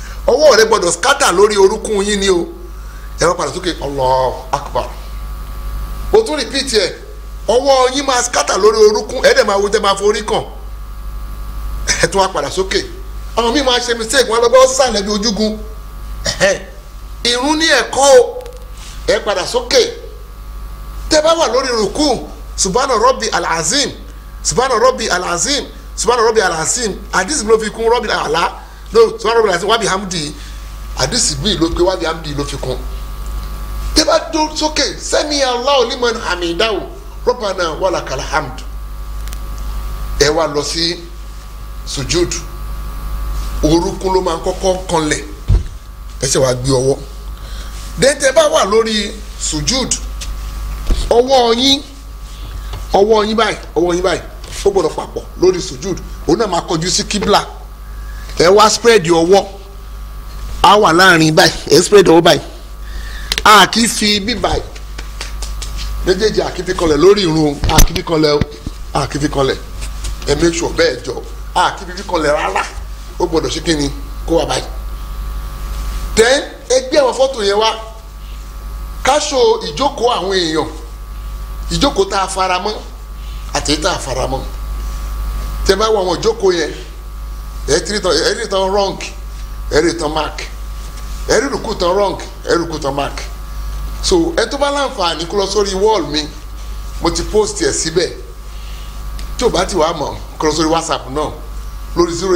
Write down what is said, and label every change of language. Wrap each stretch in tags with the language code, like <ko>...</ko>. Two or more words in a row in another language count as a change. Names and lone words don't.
<yo>ọwọ́ rẹ gbọ́dọ̀ scatter lórí orúnkún yín ni o ẹ wá padà sókè</yo> <ar>الله أكبر</ar> <yo>o tún repeat ẹ ọwọ́ yín máa scatter lórí orúnkún ẹ dẹ̀ máa wo tẹ́ máa forí kàn ẹ tún wá padà sókè àwọn míì máa ṣe mistake wọn lọ́gbọ́ sàlẹ̀ bí ojúgun ìrun ní ẹ̀kọ́ o ẹ padà sókè tẹ́ bá wà lórí rùkú</yo> <ar>سبحان ربي العظيم سبحان ربي العظيم سبحان ربي العظيم</ar> <yo>àdìsí ló fi kún</yo> <ar>ربي الأعلى</ar> <yo>no</yo> <ar>سبحان ربي العظيم وبحمده</ar> <yo>àdìsí mi ló pé</yo> <ar>وبحمده</ar> <yo>ló fi kún tẹ́ bá dó sókè</yo> <ar>سمع الله لمن حمده ربنا ولك الحمد</ar> <yo>ẹ wá lọ sí sujud orúkún ló máa ń kọ́kọ́ kanlẹ̀ ẹ ṣe wá gbé ọwọ́ dẹ́tẹ́ bá wà lórí sujud ọwọ́ yín báyìí ó gbọ́dọ̀ papọ̀ lórí sujud òun náà máa kọjú sí kíbla ẹ wá spread ọwọ́ á wà láàrin báyìí ẹ spread ọwọ́ báyìí a kì í fi bí báyìí méjèèjì a kì í fi kanlẹ̀ lórí irun a kì í fi kanlẹ̀ ẹ</yo> <en>make sure</en> <yo>bẹ́ẹ̀ jọ a kì í fi kanlẹ̀ rárá ó gbọ́dọ̀ ṣe kíni kó wà báyìí then ẹgbẹ́ àwọn fọ́tò yẹn wá káṣọ ìjókòó àwọn èèyàn ìjókòó tá a fara mọ́ àti tá a fara mọ́ tẹ bá wọ àwọn ìjókòó yẹn ẹ rí tán wrong ẹ rí tán mark ẹ rí rúkú tán wrong ẹ rí rúkú tán mark so ẹ tó bá láǹfààní kó lọ sórí wall mi mo ti post ẹ síbẹ̀ tí o bá ti wà mọ̀ kó lọ sórí WhatsApp náà lórí</yo>